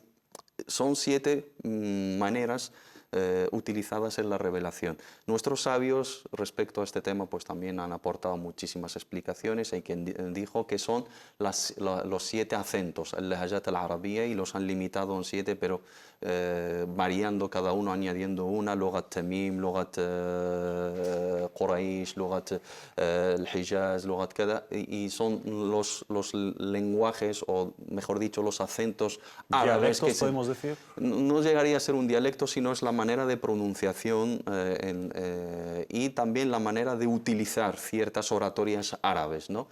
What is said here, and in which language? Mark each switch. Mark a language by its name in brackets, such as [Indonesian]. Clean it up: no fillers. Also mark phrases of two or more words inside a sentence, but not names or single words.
[Spanish] Son 7 maneras utilizadas en la revelación. Nuestros sabios respecto a este tema pues también han aportado muchísimas explicaciones. Hay quien dijo que son los 7 acentos, el [Arabic] اللهجات العربية, [Spanish] y los han limitado en 7, pero variando cada uno, añadiendo una, [Arabic] لغة تميم، لغة قريش، لغة الحجاز، لغة كذا, [Spanish] y son los lenguajes, o mejor dicho, los acentos árabes. ¿Dialectos podemos decir? No llegaría a ser un dialecto, sino es la manera de pronunciación y también la manera de utilizar ciertas oratorias árabes, ¿no?